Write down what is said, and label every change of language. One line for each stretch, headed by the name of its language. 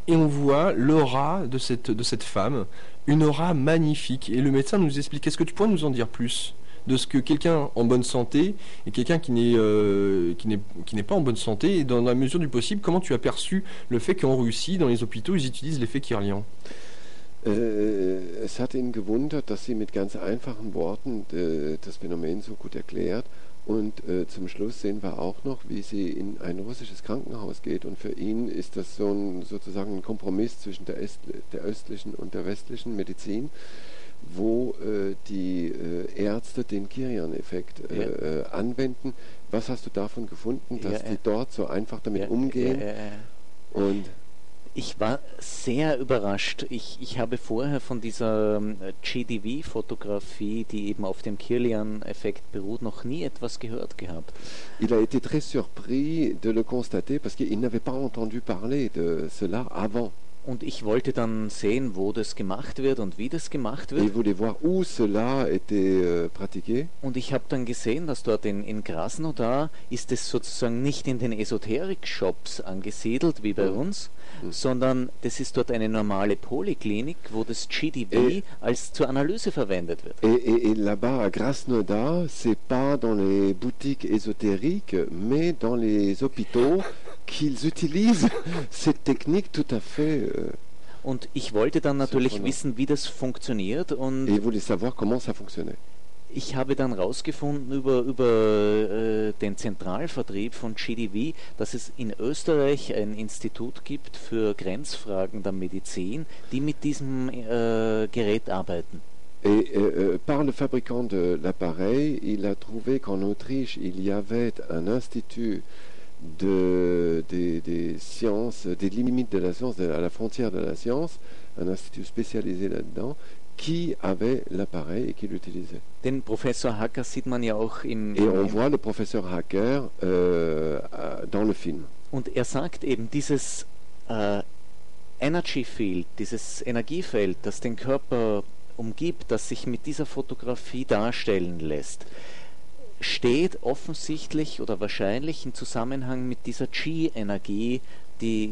French: Et on voit l'aura de cette femme. Une aura magnifique. Et le médecin nous explique. Est-ce que tu pourrais nous en dire plus de ce que quelqu'un en bonne santé et quelqu'un qui n'est pas en bonne santé, et dans la mesure du possible, comment tu as perçu le fait qu'en Russie, dans les hôpitaux, ils utilisent l'effet Kirlian?
German: Es hat ihn gewundert, dass sie mit ganz einfachen Worten das Phänomen so gut erklärt. Und zum Schluss sehen wir auch noch, wie sie in ein russisches Krankenhaus geht. Und für ihn ist das so ein, sozusagen ein Kompromiss zwischen der östlichen und der westlichen Medizin, wo die Ärzte den Kirlian-Effekt anwenden. Was hast du davon gefunden, dass die dort so einfach damit umgehen? Und ich war sehr überrascht. Ich habe vorher von dieser GDV-Fotografie, die eben auf dem Kirlian-Effekt beruht, noch nie etwas gehört gehabt.
French: Il a été très surpris de le constater parce qu'il n'avait pas entendu parler de cela avant.
German: Und ich wollte dann sehen, wo das gemacht wird und wie das gemacht wird.
French: Il voulait voir où cela était pratiqué.
German: Und ich habe dann gesehen, dass dort in Krasnodar ist es sozusagen nicht in den Esoterik-Shops angesiedelt, wie bei uns, sondern das ist dort eine normale Poliklinik, wo das GDV als zur Analyse verwendet wird.
French: Et là-bas, à Krasnodar, c'est pas dans les boutiques ésotériques, mais dans les hôpitaux qu'ils utilisent cette technique tout à fait.
German: Und ich wollte dann natürlich wissen, wie das funktioniert. Und
French: et vous voulez savoir comment ça fonctionnait.
German: Ich habe dann rausgefunden über den Zentralvertrieb von GDV, dass es in Österreich ein Institut gibt für Grenzfragen der Medizin, die mit diesem Gerät arbeiten.
French: Et par le fabricant de l'appareil, il a trouvé qu'en Autriche, il y avait un institut des sciences, des limites de la science, à la frontière de la science, un institut spécialisé là-dedans, qui avait l'appareil et qui l'utilisait.
German: Den Professor Hacker sieht man ja auch im
French: et on voit le professeur Hacker dans le film.
German: Und sagt eben, dieses Energy Field, dieses Energiefeld, das den Körper umgibt, das sich mit dieser Fotografie darstellen lässt, steht offensichtlich oder wahrscheinlich im Zusammenhang mit dieser Qi-Energie, die